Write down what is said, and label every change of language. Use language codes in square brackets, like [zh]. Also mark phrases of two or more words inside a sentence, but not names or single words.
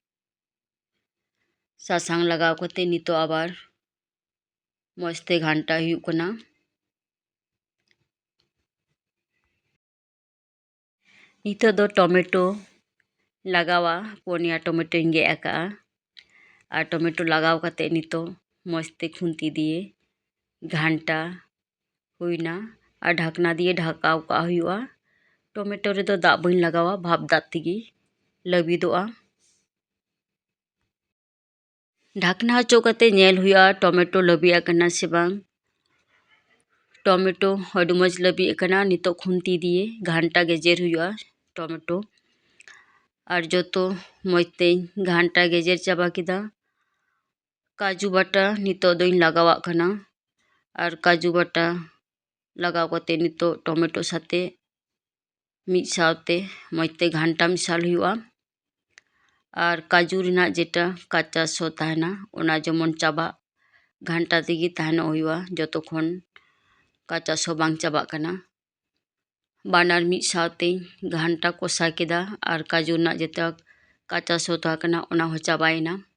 [unr] सासांग लगाव कते नितो आबार मजते घंटा हुयुग कना नितो दो टमेटो लगावा पोनिया टमेटो इन गेद आका और टमेटो लगाव कते नितो मजते खुंती दिए घंटा हुइना और ढाकना दिए ढाकाव का हुयुआ टमेटो रे दो दा बइन लगावा भाप दाग तेगी लबिदोआ ढाकना हचो कते नेल हुयुआ टमेटो लबि आकना से बांग टमेटो अडु मज लबि आकना नितो खुंती दिए घंटा गेजेर हुयुआ टमेटो और जो तो मजते घंटा गेजेर चाबा केदा काजू बाटा नितो दोइन लगावा कना और काजू बाटा लगाव कते नितो टमेटो साथे मिद सावते मजते घंटा मिसाल हुयुआ और काजू रिना जेटा काचा सो ताहना ओना जेमन चाबा घंटा तेगी ताहनो हुयुआ जतोखन काचा सो बांग चाबा कना बानार मिद सावते घंटा कोसा केदा और काजू ना जेटा काचा सो ताहकना ओना हो चाबायना